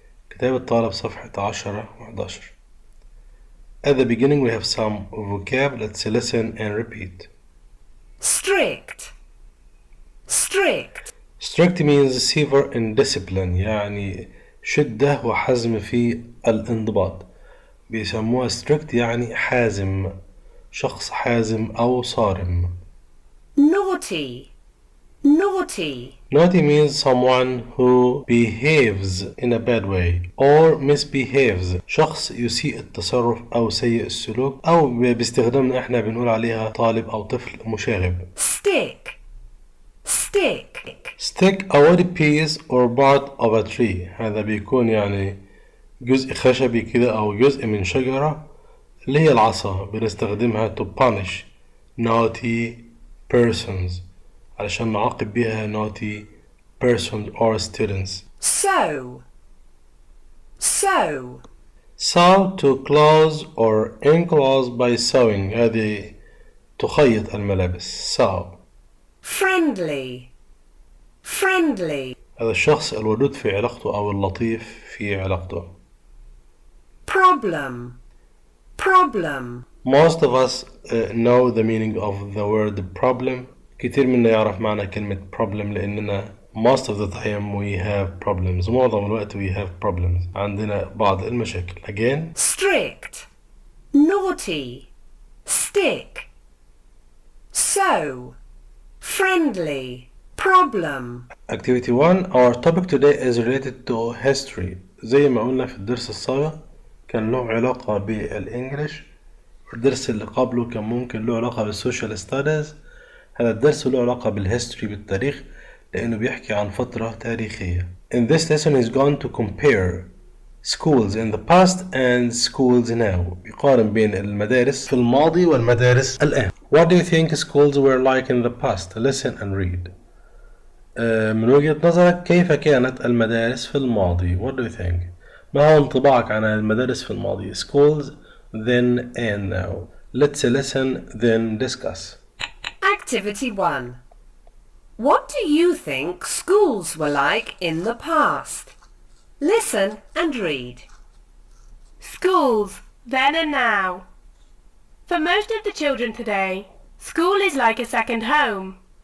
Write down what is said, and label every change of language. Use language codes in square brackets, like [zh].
[ar] كتاب الطالب صفحة 10 و 11. [en] At the beginning, we have some vocab. Let's listen and repeat. Strict. Strict. Strict means severe in discipline, [ar] يعني شدة وحزم في الانضباط. بيسموها strict يعني حازم، شخص حازم أو صارم. [en] Naughty. Naughty. Naughty means someone who behaves in a bad way or misbehaves. [ar] شخص يسيء التصرف أو سيء السلوك، أو باستخدامنا احنا بنقول عليها طالب أو طفل مشاغب. [en] Stick. Stick. Stick a wood piece or part of a tree. [ar] هذا بيكون يعني جزء خشبي كده أو جزء من شجرة اللي هي العصا، بنستخدمها [en] to punish naughty persons، [ar] علشان نعاقب بيها [en] naughty persons or students. Sew. Sew. Sew to close or enclose by sewing. [ar] هذه تخيط الملابس. Sew. [en] Friendly. Friendly. [ar] هذا الشخص الودود في علاقته أو اللطيف في علاقته. [en] Problem. Problem. Most of us know the meaning of the word problem. [ar] كتير منا يعرف معنى كلمة [en] problem [ar] لأننا [en] most of the time we have problems. [ar] معظم الوقت [en] we have problems. [ar] عندنا بعض المشاكل. Again. [en] Strict. Naughty. Stick. Sew. Friendly. Problem. Activity 1. Our topic today is related to history. [ar] زي ما قلنا في الدرس السابق كان له علاقة بالإنجليش، والدرس اللي قبله كان ممكن له علاقة بالسوشيال ستاديز. هذا الدرس له علاقة بالهيستوري، بالتاريخ، لأنه بيحكي عن فترة تاريخية. [en] In this lesson is going to compare schools in the past and schools now. [ar] بيقارن بين المدارس في الماضي والمدارس الآن. [en] What do you think schools were like in the past? Listen and read. [ar] من وجهة نظرك كيف كانت المدارس في الماضي؟ [en] What do you think? [ar] ما هو انطباعك عن المدارس في الماضي؟ [en] Schools then and now. Let's listen then discuss. Activity 1. What do you think schools were like in the past? Listen and read. Schools, then and now. For most of the children today, school is like a second home.